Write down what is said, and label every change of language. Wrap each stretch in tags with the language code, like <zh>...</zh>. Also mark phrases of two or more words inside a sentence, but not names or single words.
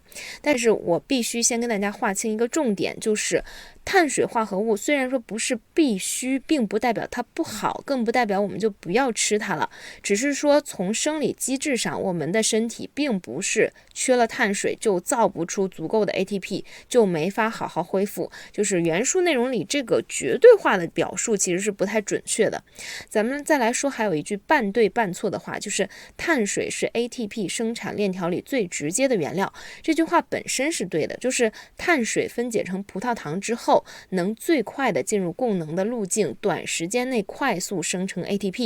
<zh>但是我必須先跟大家劃清一個重點，就是碳水化合物雖然說不是必須，並不代表它不好，更不代表我們就不要吃它了，只是說從生理機制上，我們的身體並不是缺了碳水就造不出足夠的 ATP，就沒法好好恢復。就是原書內容裡這個絕對化的表述其實是不太準確的。咱們再來說，還有一句半對半錯的話，就是碳水是 ATP 生產鏈條裡最直接的原料。這句話本身是對的，就是碳水分解成葡萄糖之後，能最快的進入供能的路徑，短時間內快速生成 ATP。</zh>